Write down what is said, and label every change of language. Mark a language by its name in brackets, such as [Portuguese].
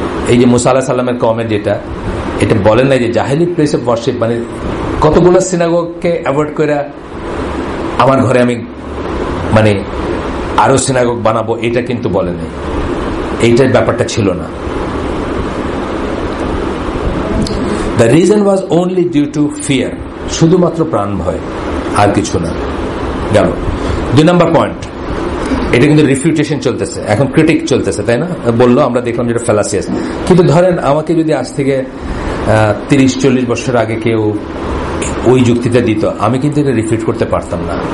[Bangla] এই যে মুসা আলাইহিস সালামের কমেন্ট এটা বলেন না যে জাহেলি প্লেস অফ ওয়ারশিপ মানে কতগুলো সিনাগোগকে অ্যাভয়েড করে আমার ঘরে আমি মানে আরো সিনাগোগ বানাবো, এটা কিন্তু বলেন নাই, এইটার ব্যাপারটা ছিল না। [English] The reason was only due to fear, [Bangla] শুধুমাত্র প্রাণ ভয়, আর কিছু না। গেল 2 নম্বর পয়েন্ট, এটা কিন্তু রিফিউটেশন চলতেছে, এখন ক্রিটিক চলতেছে, তাই না? বললো আমরা দেখলাম যেটা ফ্যালাসিয়াস, কিন্তু ধরেন আমাকে যদি আজ থেকে 30-40 বছর আগে কেউ ওই যুক্তিটা দিত, আমি কিন্তু এটা রিফিউট করতে পারতাম না।